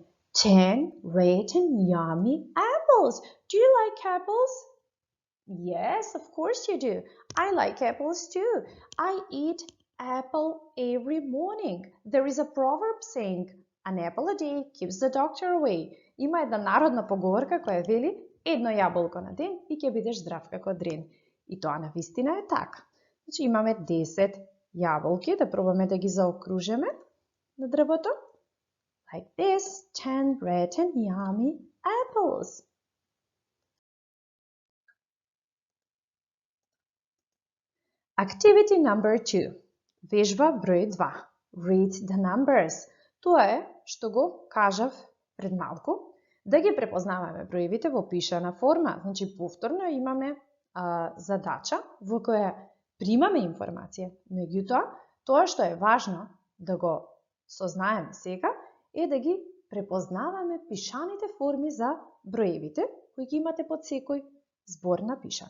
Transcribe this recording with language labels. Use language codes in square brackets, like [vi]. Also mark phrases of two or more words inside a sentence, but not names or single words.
[en] 10 red and yummy apples. Do you like apples? Yes, of course you do. I like apples too. I eat apple every morning. There is a proverb saying, an apple a day keeps the doctor away. [mk] Има една народна поговорка која вели, едно јаболко на ден и ќе бидеш здрав како дрен. И тоа навистина е така. Значи имаме 10 јаболки, да пробаме да ги заокружиме на дрвото. [en] Like this, 10 red and yummy apples. Activity number 2. [mk] Вежба број 2. [en] Read the numbers. [mk] Тоа е што го кажав пред малку, да ги препознаваме броевите во пишана форма. Значи, повторно имаме задача во која примаме информација. Меѓутоа, тоа што е важно да го сознаеме сега, е да ги препознаваме пишаните форми за броевите, кои ги имате под секој збор напишано.